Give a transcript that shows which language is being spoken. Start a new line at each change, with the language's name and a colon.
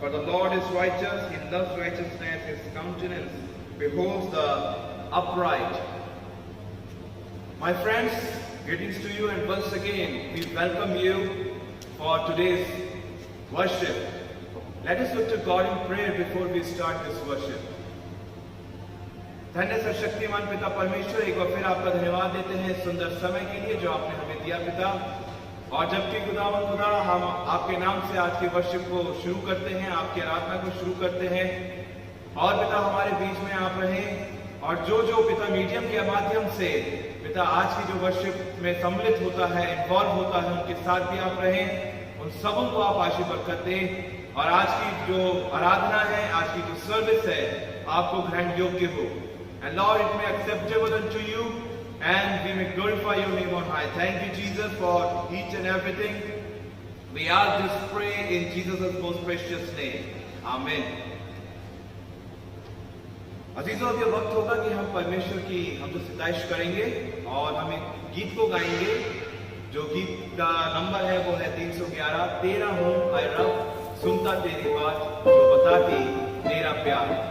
English: For the Lord is righteous, he loves righteousness, his countenance beholds the upright. My friends, greetings to you, and once again we welcome you for today's worship. Let us look to God in prayer before we start this worship.
Hindi: धन्य सर्वशक्तिमान पिता परमेश्वर, एक बार फिर आपका धन्यवाद देते हैं सुंदर समय के लिए जो आपने हमें दिया पिता। और जबकि खुदावन खुदा हम आपके नाम से आज के वर्शिप को शुरू करते हैं, आपकी आराधना को शुरू करते हैं, और पिता हमारे बीच में आप रहें, और जो जो पिता मीडियम के माध्यम से पिता आज की जो वर्शिप में सम्मिलित होता है, इन्वॉल्व होता है, उनके साथ भी आप रहें। उन सबों को आप आशीष बरकत दें, और आज की जो आराधना है, आज की जो सर्विस है, आपको ग्रहण योग्य हो।
English: And Lord, it may acceptable unto you, and we may glorify your name on high. Thank you, Jesus, for each and everything. We ask this pray in Jesus' most precious name. Amen.
Hindi: अजीजों, अब यह वक्त होगा कि हम परमेश्वर की हमसे सिताइश करेंगे और हम एक गीत को गाएंगे। जो गीत का नंबर है वो है 311। तेरा हूँ ऐ रब, सुनता तेरी बात, जो बताती तेरा प्यार।